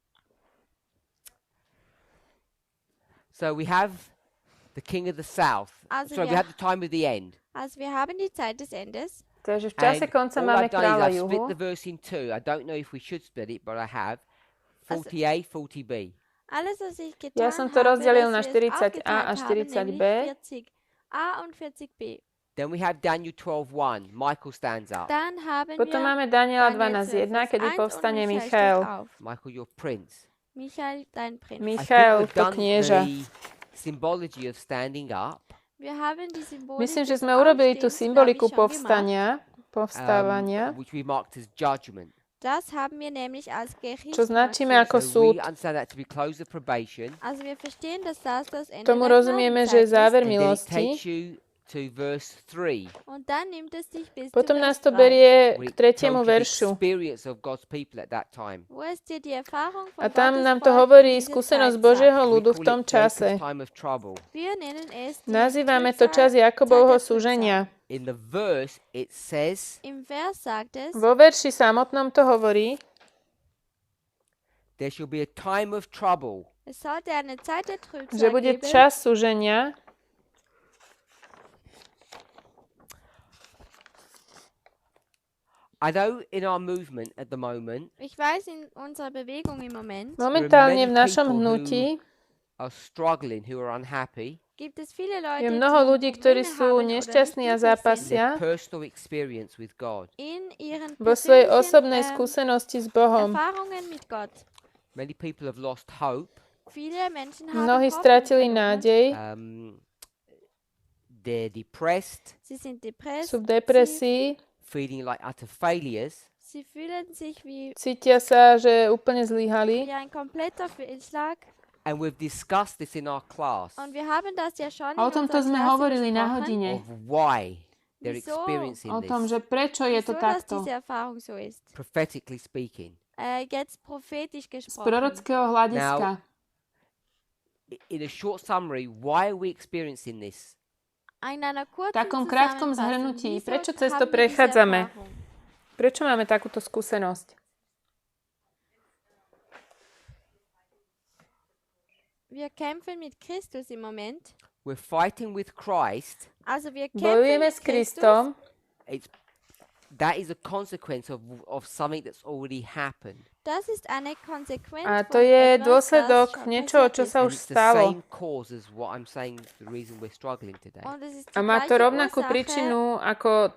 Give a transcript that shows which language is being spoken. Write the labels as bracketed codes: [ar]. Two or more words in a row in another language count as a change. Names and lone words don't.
[en] so we have the king of the south. [de] Also [en] So we [de] wir- [en] have the time of the end. [de] Also wir haben die Zeit des Endes. [sk] Takže v čase [en] And [sk] konca [en] all [sk] máme [en] I've done is [sk] kráľa [en] I've split [sk] juhu. [en] the verse in two. I don't know if we should split it, but I have. [de] Also- 40a, 40b. Alles, was ich getan [sk] Ja som to [de] habe, [sk] rozdelil [de] dass [sk] na [de] wir es [sk] 40a [de] aufgeteilt [sk] a [de] haben, [sk] 40b. [de] nämlich 40a und 40b. [en] Then we have Daniel 12:1. Michael stands up. [de] Dann haben [sk] Potom [de] wir [sk] máme Daniela [de] Daniel 12.1, 12, Vers [sk] kedy [de] 1 [sk] povstane [de] und Michael [sk] Michael. [de] steht auf. [en] Michael, your prince. [de] Michael, dein Prinz. [en] I think [sk] Michael, [en] we've [sk] to [en] done [sk] knieža. [en] the symbology of standing up. [de] Wir haben die Symbolik [sk] Myslím, že [de] des [sk] sme urobili tú [de] Aufstehens, [sk] symboliku [de] glaub ich, schon gemacht. [sk] povstávania, [en] Which we marked as judgment. [de] Das haben wir nämlich als Gericht [sk] čo značíme [de] markiert. [sk] ako [en] So [sk] súd. [en] we understand that to be close of probation, [de] Also wir verstehen, dass das Ende [sk] Tomu [de] der [sk] rozumieme, že je [de] Gnadenzeit ist. [sk] záver [en] and then it [sk] milosti [en] takes you to verse 3. [de] Und dann nimmt es dich bis [sk] Potom [de] zu [sk] nás [de] Vers [sk] to [de] 3, [sk] berie [en] where [sk] k [en] it [sk] 3. [en] tells you the [sk] veršu. [en] experience of God's people at that time. [de] wo es dir die Erfahrung von [sk] A tam [de] Gottes [sk] nám to [de] Volk [sk] hovorí [de] in dieser [sk] skúsenosť [de] Zeit [sk] Božieho [de] sagt. [en] We [sk] ľudu v [en] call [sk] tom [en] it Jacob's [sk] čase. [en] time of trouble. [de] Wir nennen es die [sk] Nazývame to čas [de] Trübsal, [sk] Jakobovho [de] Zeit der [sk] súženia. [en] In the verse, it says [de] Im Vers sagt es, [sk] Vo verši samotnom to hovorí, [en] there shall be a time of trouble. [de] es sollte eine Zeit der [sk] že [de] Trübsal [sk] bude [de] geben. [sk] čas súženia. [en] I know in our movement at the moment [de] Ich weiß, in unserer Bewegung im Moment [sk] Momentálne v našom hnutí [en] are struggling, who are unhappy [de] gibt es viele Leute, [sk] je mnoho [de] die [sk] ľudí, ktorí [de] Probleme [sk] sú [de] haben oder [sk] nešťastní a [de] nicht glücklich sind [en] in [sk] zápasia [en] their personal experience with God. [de] in ihren [sk] vo svojej [de] persönlichen [sk] osobnej skúsenosti s Bohom. [de] Erfahrungen mit Gott. [en] Many people have lost hope. [de] Viele Menschen haben [sk] Mnohí [de] Hoffnung [sk] stratili [de] verloren. [sk] nádej, [en] They're depressed, [de] Sie sind depressiv. [sk] sú v depresii, [en] feeling like utter failures. [de] Sie fühlen sich wie [sk] cítia sa, že úplne zlyhali. [de] ein kompletter Fehlschlag. [en] And we've discussed this in our class [de] Und wir haben das ja schon [sk] A o [de] in [sk] tomto [de] unserer [sk] sme [de] Klasse [sk] hovorili na [de] besprochen, [sk] hodine. [en] of why they're [de] Wieso? [en] experiencing [sk] O tom, [en] this, [sk] že prečo je to [de] wieso dass [sk] takto. [de] diese Erfahrung so ist. [en] prophetically speaking. [de] Jetzt prophetisch [sk] Z [de] gesprochen. [sk] prorockého hľadiska. [en] In a short summary, why are we experiencing this? [de] In einer [sk] V [de] kurzen [sk] takom krátkom [de] Zusammenfassung, [sk] zhrnutí, [de] wieso [sk] prečo cez to [de] haben wir diese [sk] prechádzame? [de] Erfahrung? [sk] Prečo máme takúto skúsenosť? [de] Wir kämpfen mit Christus im Moment. [en] We're fighting with Christ. [de] Also wir kämpfen [sk] Bojujeme [de] mit [sk] s [de] Christus. [sk] Kristom. [en] That is a consequence of something that's already happened. [de] Das ist eine Konsequenz [sk] A to [de] von [sk] je [de] etwas, [sk] dôsledok [de] das schon [sk] niečoho, [de] passiert [sk] čo [de] ist. [sk] sa [en] And [sk] už [en] it's the [sk] stalo. [en] same cause as what I'm saying, the reason we're struggling today. [de] Und es ist [sk] A [de] die [sk] má to [de] gleiche [sk] rovnakú [de] Ursache, [sk] príčinu ako